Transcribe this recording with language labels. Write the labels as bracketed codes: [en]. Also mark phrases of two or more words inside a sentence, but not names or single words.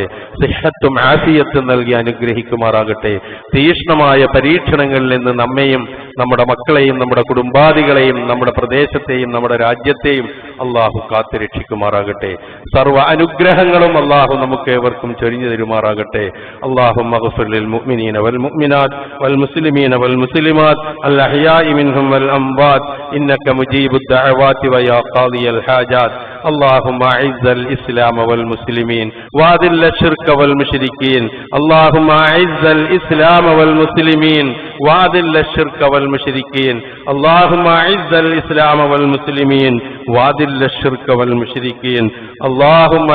[ml] സിഹത്തും ആഫിയത്തും നൽകി അനുഗ്രഹിക്കുമാറാകട്ടെ. തീക്ഷ്ണമായ പരീക്ഷണങ്ങളിൽ നിന്ന് നമ്മെയും നമ്മുടെ മക്കളെയും നമ്മുടെ കുടുംബാദികളെയും നമ്മുടെ പ്രദേശത്തെയും നമ്മുടെ രാജ്യത്തെയും അല്ലാഹു കാത്തുരക്ഷിക്കുമാറാകട്ടെ. സർവ്വ അനുഗ്രഹങ്ങളും അല്ലാഹു നമുക്ക് ഏവർക്കും ചൊരിഞ്ഞു തരുമാറാകട്ടെ. [ar] اللهم اغفر للمؤمنين والمؤمنات والمسلمين والمسلمات الأحياء منهم والأموات إنك مجيب الدعوات ويا قاضي الحاجات اللهم أعز الإسلام والمسلمين وأذل الشرك والمشركين اللهم أعز الإسلام والمسلمين وأذل الشرك والمشركين اللهم أعز الإسلام والمسلمين وأذل الشرك والمشركين اللهم